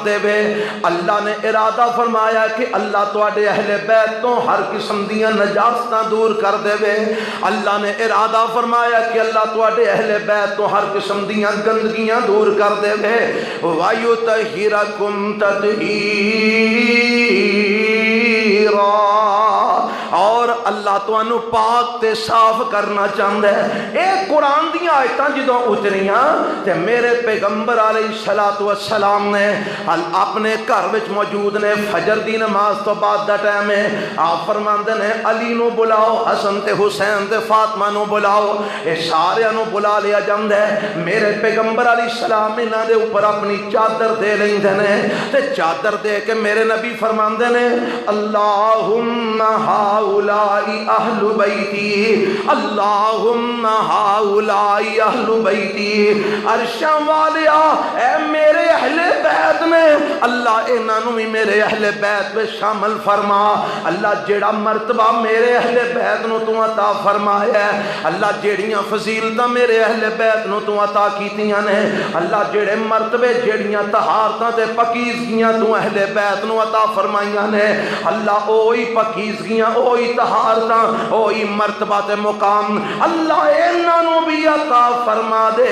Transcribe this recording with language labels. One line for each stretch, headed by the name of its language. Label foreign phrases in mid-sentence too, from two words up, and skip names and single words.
Punjabi: دے وے، اللہ نے ارادہ فرمایا کہ اللہ تواڈے اہل بیت تو ہر قسم دیاں نجاستاں دور کر دے وے، اللہ نے ارادہ فرمایا کہ اللہ تواڈے اہل بیت تو ہر قسم دیاں گندگیاں دور کر دے وے،
Arabic: وَيُطَهِّرَكُمْ تَطْهِيرًا،
Punjabi: اور اللہ تہانوں پاک تے صاف کرنا چاہتا ہے. یہ قرآن دی آیتاں جدوں اتریاں تے میرے پیغمبر
Arabic: عليه الصلاة والسلام
Punjabi: نے اپنے گھر وچ موجود نے، فجر دی نماز تو بعد دا ٹائم ہے، آپ فرماندے نے علی نوں بلاؤ، حسن تے حسین تے فاطمہ نوں بلاؤ. یہ ساریاں نوں بلا لیا جاندا ہے. میرے پیغمبر علیہ السلام انہاں دے اتے اپنی چادر دے لیندے نے تے چادر دے کے میرے نبی فرماندے نے
Arabic: اللهم هؤلاء أهل بيتي، اللهم هؤلاء أهل بيتي.
Punjabi: عرشاں والیا اے میرے اہلِ بیت نے، اللہ انہاں نوں بھی میرے اہلِ بیت میں شامل فرما. اللہ جیہڑا مرتبہ میرے اہلِ بیت نوں توں عطا فرمایا ہے، اللہ جیہڑیاں فضیلتاں میرے اہلِ بیت نوں توں عطا کیتیاں نے، اللہ جیہڑے مرتبے جیہڑیاں طہارتاں تے پاکیزگیاں توں اہلِ بیت نوں عطا فرمائیاں نے، اللہ اوہی پاکیزگیاں اوہی طہارتاں اوہی مرتبہ تے مقام اللہ انہاں نوں بھی عطا فرما دے.